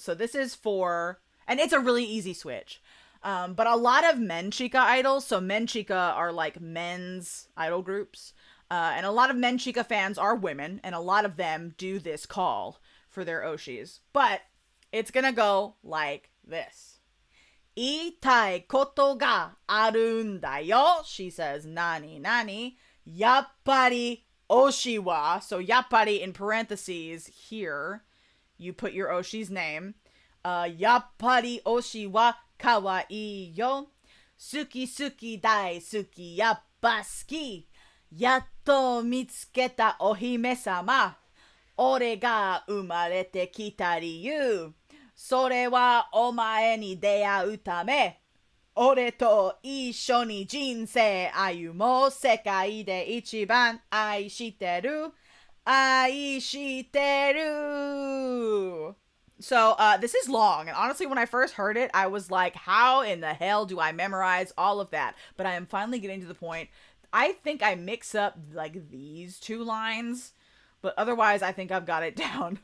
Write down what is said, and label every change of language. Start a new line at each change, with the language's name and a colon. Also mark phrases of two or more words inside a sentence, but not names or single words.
English: So this is for, and it's a really easy switch. But a lot of Menchika idols, so Menchika are like men's idol groups, and a lot of Menchika fans are women, and a lot of them do this call for their oshis. But it's gonna go like this.
Japanese: 言いたいことがあるんだよ.
English: She says,
Japanese: なになに。やっぱり推しは.
English: So yappari in parentheses here. You put your oshi's name.
Japanese: やっぱり推しは可愛いよ. 好き好き大好きやっぱ好き. やっと見つけたお姫様. 俺が生まれてきた理由. それはお前に出会うため俺と一緒に人生歩もう世界で一番愛してる
English: So this is long, and honestly when I first heard it I was like, how in the hell do I memorize all of that? But I am finally getting to the point. I think I mix up like these 2 lines, but otherwise I think I've got it down.